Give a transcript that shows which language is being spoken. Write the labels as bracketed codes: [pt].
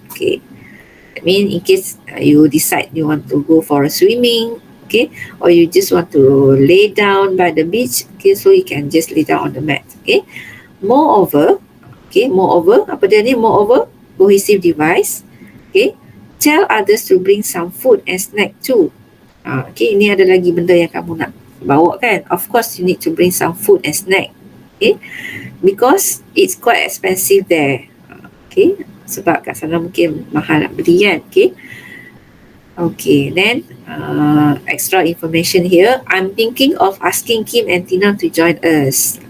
[en] Okay, I mean in case you decide you want to go for a swimming, okay, or you just want to lay down by the beach, okay, so you can just lay down on the mat. [ms] Okay, moreover, apa dia ni? [en] Moreover, cohesive device. Okay, tell others to bring some food and snack too. [ms] Okay, ini ada lagi benda yang kamu nak bawa kan? [en] Of course you need to bring some food and snack. Okay, because it's quite expensive there. [ms] Okay, sebab kat sana mungkin mahal nak beli kan. Okay, okay, [en] then extra information here. I'm thinking of asking Kim and Tina to join us.